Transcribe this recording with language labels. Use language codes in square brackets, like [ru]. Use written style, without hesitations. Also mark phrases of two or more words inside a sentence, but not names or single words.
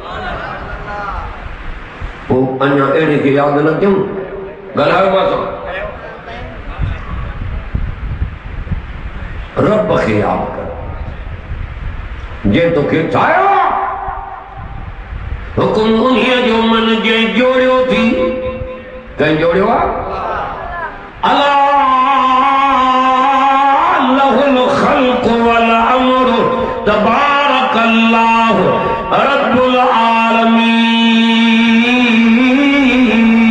[sd] पोइ अञा अहिड़े खे याद न कयूं ॻाल्हायो असां रब खे याद कर जे तोखे ठाहियो हुकुम उन्हीअ जो मन जे जोड़ियो थी कंहिं जोड़ियो आहे [ar] ألا له الخلق والأمر تبارك الله رب العالمين